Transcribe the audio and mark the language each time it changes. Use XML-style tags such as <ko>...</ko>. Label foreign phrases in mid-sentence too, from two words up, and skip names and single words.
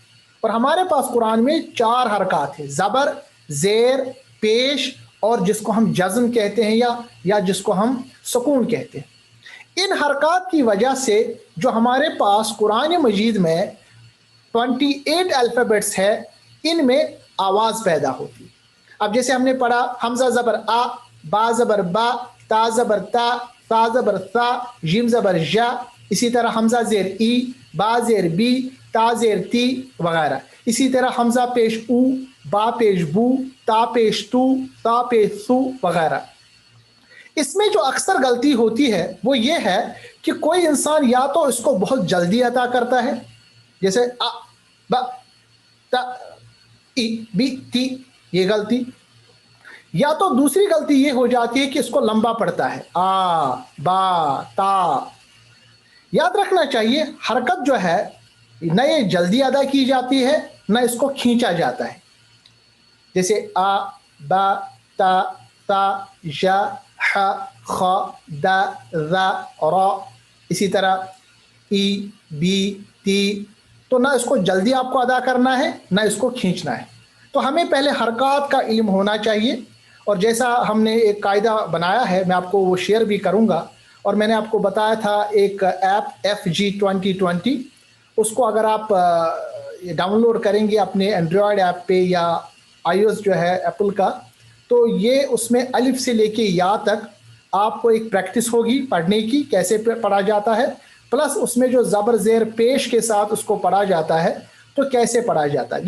<ur>اور ہمارے پاس قرآن میں 4 حرکات ہیں، زبر، زیر، پیش اور جس کو ہم جزم کہتے ہیں یا جس کو ہم سکون کہتے ہیں. ان حرکات کی وجہ سے جو ہمارے پاس قرآن مجید میں 28 الفابیٹس ہے ان میں آواز پیدا ہوتی. اب جیسے ہم نے پڑھا حمزہ زبر آ، با زبر با، تا زبر تا، تا زبر تا، جیم زبر جا، اسی طرح حمزہ زیر ای، با زیر بی، تا زیر تی وغیرہ. اسی طرح حمزہ پیش او، با پیش بو، تا پیش تو، تا پیش سو وغیرہ. اس میں جو اکثر غلطی ہوتی ہے وہ یہ ہے کہ کوئی انسان یا تو اس کو بہت جلدی ادا کرتا ہے، جیسے آ با تا ای بی تی، یہ غلطی. یا تو دوسری غلطی یہ ہو جاتی ہے کہ اس کو لمبا پڑتا ہے، آ با تا. یاد رکھنا چاہیے حرکت جو ہے نہ یہ جلدی ادا کی جاتی ہے نہ اس کو کھینچا جاتا ہے. جیسے آ با تا تا جا ح خ دا ذا را، اسی طرح ای بی تی. تو نہ اس کو جلدی آپ کو ادا کرنا ہے نہ اس کو کھینچنا ہے. تو ہمیں پہلے حرکات کا علم ہونا چاہیے. اور جیسا ہم نے ایک قاعدہ بنایا ہے میں آپ کو وہ شیئر بھی کروں گا. اور میں نے آپ کو بتایا تھا ایک ایپ FG2020، اس کو اگر آپ ڈاؤن لوڈ کریں گے اپنے</ur> <en>Android app</en> <ur>پہ یا iOS جو ہے ایپل کا، تو یہ اس میں الف سے لے کے یا تک آپ کو ایک پریکٹس ہوگی پڑھنے کی کیسے پڑھا جاتا ہے، پلس اس میں جو زبر زیر پیش کے ساتھ اس کو پڑھا جاتا ہے تو کیسے پڑھا جاتا ہے.</ur>